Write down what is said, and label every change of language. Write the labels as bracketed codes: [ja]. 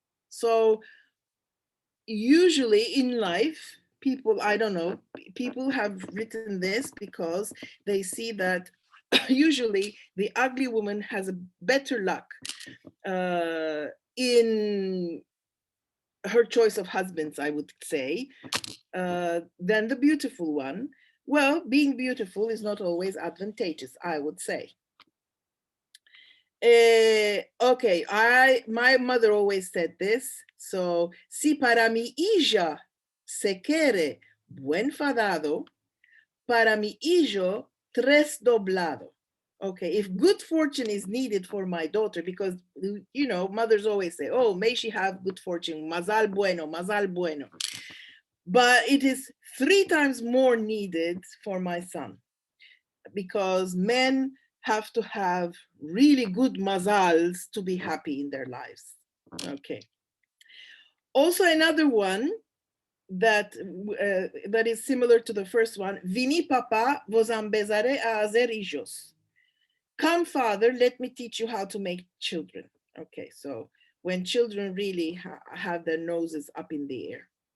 [en] So usually in life, people have written this because they see that usually the ugly woman has a better luck in her choice of husbands, I would say, than the beautiful one. Well, being beautiful is not always advantageous, I would say. Okay, my mother always said this. [lad] So, si para mi hija se quiere buen fadado, para mi hijo tres doblado. [en] Okay, if good fortune is needed for my daughter, because, mothers always say, oh, may she have good fortune, [lad] mazal bueno, mazal bueno. [en] But it is 3 times more needed for my son, because men have to have really good mazals to be happy in their lives. Okay. Also another one that that is similar to the first one. [lad] Vini papa, vos ambezare a hacer hijos. [en] Come, father, let me teach you how to make children. Okay, so when children really have their noses up in the air.